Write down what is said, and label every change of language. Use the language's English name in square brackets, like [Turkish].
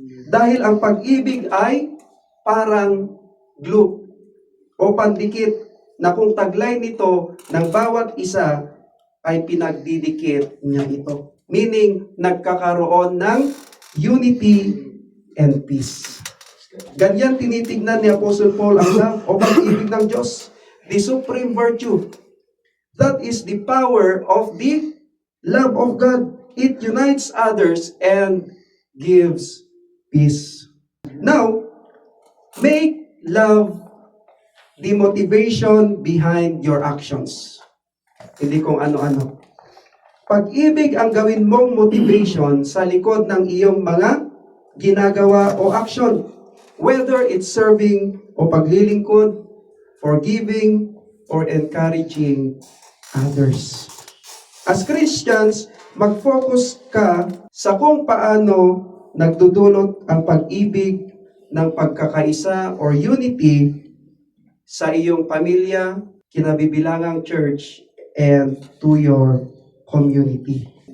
[Filipino] Dahil ang pag-ibig ay parang glue o pandikit na kung taglay nito ng bawat isa ay pinagdidikit niya ito. Meaning, nagkakaroon ng [English] unity and peace. [Filipino] Ganyan tinitignan ni Apostle Paul ang love o pag-ibig ng Diyos. [English] The supreme virtue. That is the power of the love of God. It unites others and gives peace. Now, make love the motivation behind your actions. [Filipino] Hindi kung ano-ano. Pag-ibig ang gawin mong motivation sa likod ng iyong mga ginagawa o action. [English] Whether it's serving [Filipino] o paglilingkod, [English] forgiving, or encouraging others. [Filipino] As Christians, mag-focus ka sa kung paano nagdudulot ang pag-ibig ng pagkakaisa or unity sa iyong pamilya, kinabibilangang church, [English] and to your community.